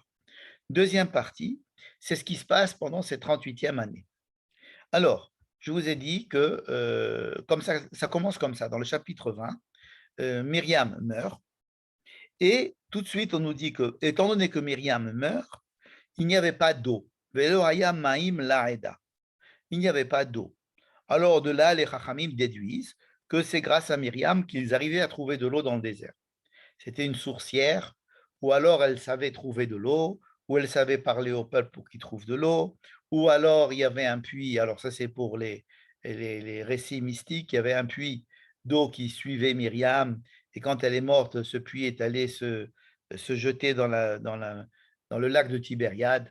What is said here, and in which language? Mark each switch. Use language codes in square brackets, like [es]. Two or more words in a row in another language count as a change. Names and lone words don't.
[fr] Deuxième partie, c'est ce qui se passe pendant cette 38e année. Alors, je vous ai dit que comme ça commence comme ça, dans le chapitre 20, Myriam meurt, et tout de suite on nous dit que, étant donné que Myriam meurt, il n'y avait pas d'eau. [he] ולא היה מים לעדה. [fr] Il n'y avait pas d'eau. Alors de là, les Chachamim déduisent que c'est grâce à Myriam qu'ils arrivaient à trouver de l'eau dans le désert. C'était une sourcière, ou alors elle savait trouver de l'eau, ou elle savait parler au peuple pour qu'il trouve de l'eau, ou alors il y avait un puits, alors ça c'est pour les récits mystiques, il y avait un puits d'eau qui suivait Myriam, et quand elle est morte, ce puits est allé se jeter dans le lac de Tibériade.